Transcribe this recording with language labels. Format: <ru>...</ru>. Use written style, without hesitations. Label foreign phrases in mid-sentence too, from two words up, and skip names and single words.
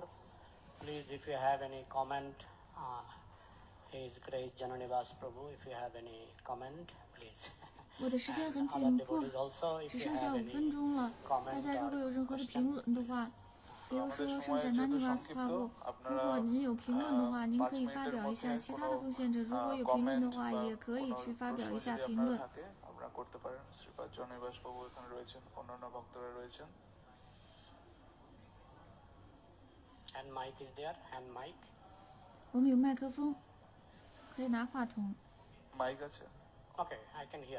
<en>Please, if you have any comment, His Grace Jananivas Prabhu, if you have any comment, please.</en> <zh>我的时间很</zh> <en>Other</en> <zh>紧迫，</zh> <en>devotees also, if</en> <zh>只</zh> <en>you</en> <zh>剩下</zh> <en>have</en> <zh>5分</zh> <en>any</en> <zh>钟了。大</zh> <en>comment</en> <zh>家如果</zh> <en>or</en> <zh>有任何的</zh> <en>question.</en> <zh>评论的话，比如说</zh> <bn>আমাদের</bn> <zh>圣</zh> <bn>সময়</bn> <zh>者</zh> <bn>যেহেতু</bn> <zh>南尼瓦斯</zh> <bn>সংক্ষিপ্ত,</bn> <zh>帕布，如</zh> <bn>আপনারা</bn> <zh>果您有评论的话，您可以</zh> <bn>5</bn> <zh>发</zh> <bn>মিনিটের</bn> <zh>表一下。</zh> <bn>মধ্যে</bn> <zh>其</zh> <bn>কোনো</bn> <zh>他的奉献者如果有评论的话，也可以去发表一下</zh> <bn>প্রশ্ন</bn> <zh>评</zh> <bn>যদি</bn> <zh>论</zh> <bn>আপনার。থাকে আপনারা করতে পারেন। শ্রীপাদ জননিবাস বাবু এখানে রয়েছেন, অন্যান্য ভক্তরা রয়েছেন।</bn> <en>Hand mic is there, hand mic.</en> <zh>我们有麦克风，可以拿话筒。</zh> <bn>মাইক আছে?</bn> <en>Okay, I can hear.</en>